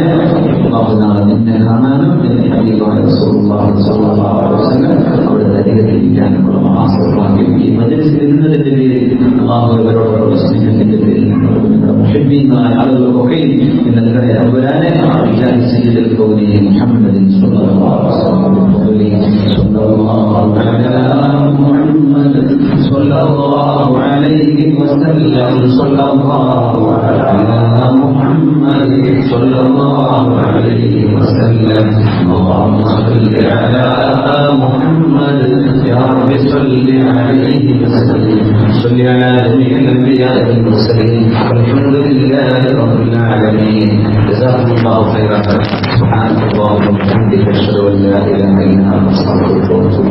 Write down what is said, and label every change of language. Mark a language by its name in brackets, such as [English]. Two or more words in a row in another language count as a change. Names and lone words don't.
[Malayalam] നാളെ നിന്നെ കാണാനും അവിടുത്തെ അധികത്തിരിക്കാനുമുള്ള ആശ്രമമാക്കി ഈ മജ്‌ലിസിൽ ഇരുന്നതിന്റെ പേരിൽ ഇവരോടുള്ള സ്നേഹത്തിന്റെ പേരിൽ മുഹബ്ബീങ്ങളായ ആളുകൾക്കൊക്കെ ഇന്ന് നിങ്ങളുടെ തമ്പുരാനെ മുഹമ്മദിൻ [Arabic] صلى الله عليه وسلم صلى الله على محمد صلى الله عليه وسلم اللهم صل على محمد يا رب صل عليه وسلم صل على جميع الانبياء والمرسلين والحمد لله رب العالمين. جزاكم الله خيرا. سبحانك اللهم وبحمدك اشهد ان لا اله الا انت استغفرك